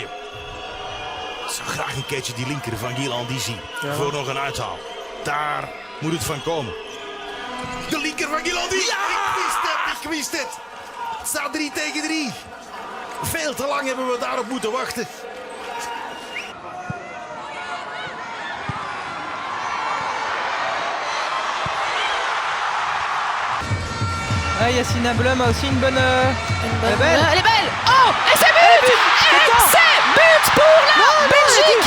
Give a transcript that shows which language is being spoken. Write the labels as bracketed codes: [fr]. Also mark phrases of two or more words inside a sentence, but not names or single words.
[nl] Ik zou graag een keertje die linker van Ghislandi zien. Ja. Voor nog een uithaal. Daar moet het van komen. De linker van Ghislandi. Ja! Ik wist het. Het staat 3-3. Veel te lang hebben we daarop moeten wachten. [fr] Yacine Blum a aussi une bonne... Elle est belle! Oh! Et c'est but! Et c'est but pour la Belgique!